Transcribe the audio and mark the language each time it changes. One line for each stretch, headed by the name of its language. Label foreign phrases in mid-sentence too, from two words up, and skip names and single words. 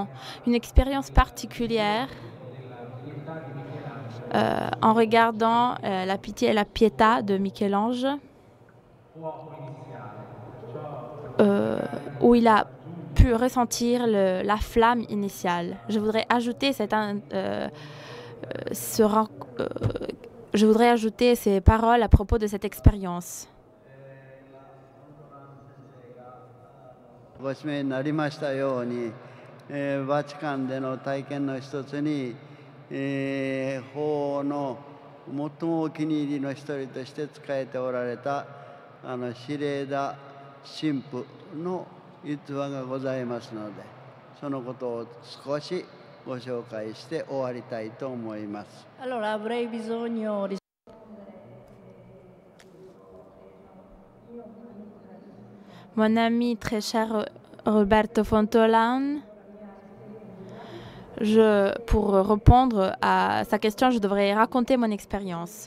French: Une expérience particulière en regardant la pitié et la pietà de Michel-Ange, où il a pu ressentir la flamme initiale. Je voudrais ajouter ces paroles à propos de cette expérience.
Japanese: ご指名になりましたように、バチカンでの体験の一つに、法の最もお気に入りの一人として仕えておられたシレーダ神父の逸話がございますので、そのことを少しご紹介して終わりたいと思います。
Italian: Allora avrei bisogno di
French: Mon ami très cher Roberto Fontolan, pour répondre à sa question, je devrais raconter mon expérience.